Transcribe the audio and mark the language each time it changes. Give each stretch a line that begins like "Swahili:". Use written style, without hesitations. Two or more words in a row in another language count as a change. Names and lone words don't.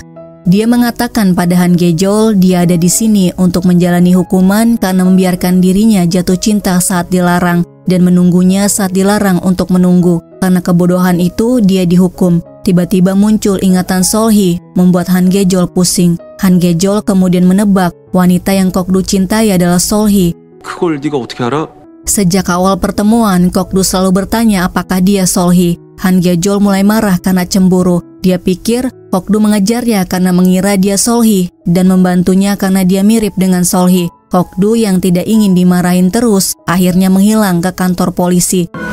Indonesian: Dia mengatakan pada Han Gejol dia ada di sini untuk menjalani hukuman karena membiarkan dirinya jatuh cinta saat dilarang dan menunggunya saat dilarang untuk menunggu. Karena kebodohan itu dia dihukum. Tiba-tiba muncul ingatan Solhi membuat Han Gejol pusing. Han Gejol kemudian menebak wanita yang Kokdu cintai adalah Solhi.
Korean: 그걸 네가 어떻게 알아?
Indonesian: Sejak awal pertemuan, Kokdu selalu bertanya apakah dia Solhi. Han Gejol mulai marah karena cemburu. Dia pikir Kokdu mengejarnya karena mengira dia Solhi dan membantunya karena dia mirip dengan Solhi. Kokdu yang tidak ingin dimarahin terus akhirnya menghilang ke kantor polisi.